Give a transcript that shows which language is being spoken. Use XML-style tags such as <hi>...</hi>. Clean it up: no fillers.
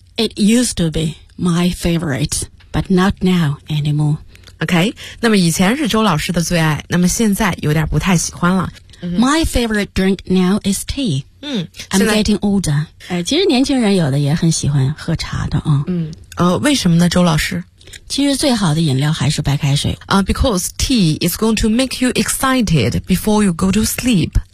<en>It used to be my favorite, but not now anymore, OK?</en> <zh>那么以前是周老师的最爱，那么现在有点不太喜欢了。</zh> <en>My favorite drink now is tea. I'm getting older.</en> <zh>其实年轻人有的也很喜欢喝茶的啊。为什么呢，周老师？其实最好的饮料还是白开水。</zh> <en>Because tea is going to make you excited before you go to sleep.</en>